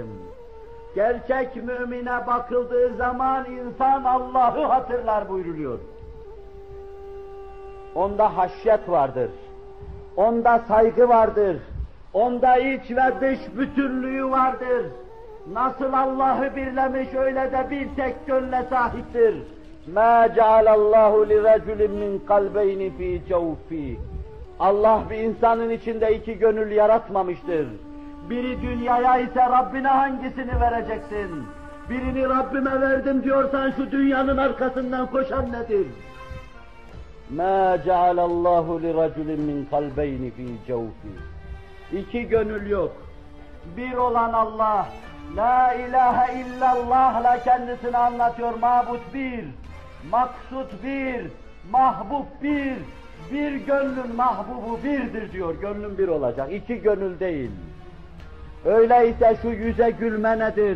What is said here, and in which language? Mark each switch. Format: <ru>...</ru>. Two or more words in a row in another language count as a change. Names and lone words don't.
<tr>Gerçek mümine bakıldığı zaman insan Allah'ı hatırlar buyruluyor. Onda haşyet vardır, onda saygı vardır, onda iç ve dış bütünlüğü vardır. Nasıl Allah'ı birlemiş, öyle de bir tek gönle sahiptir.</tr> <ar>مَا جَعَلَ اللّٰهُ لِرَجُلٍ مِّنْ قَلْبَيْنِ ف۪ي جَوْف۪ي</ar> <tr>Allah bir insanın içinde iki gönül yaratmamıştır. Biri dünyaya ise Rabbine hangisini vereceksin? Birini Rabbime verdim diyorsan şu dünyanın arkasından koşan nedir?</tr> <ar>مَا جَعَلَ اللّٰهُ لِرَجُلٍ مِّنْ قَلْبَيْنِ ف۪ي جَوْف۪ي</ar> <tr>İki gönül yok. Bir olan Allah,</tr> <ar>لا إله إلا الله</ar> <tr>kendisini anlatıyor. Mabut bir, maksut bir, mahbub bir, bir gönlün mahbubu birdir diyor. Gönlün bir olacak, iki gönül değil. Öyleyse şu yüze gülme nedir?</tr>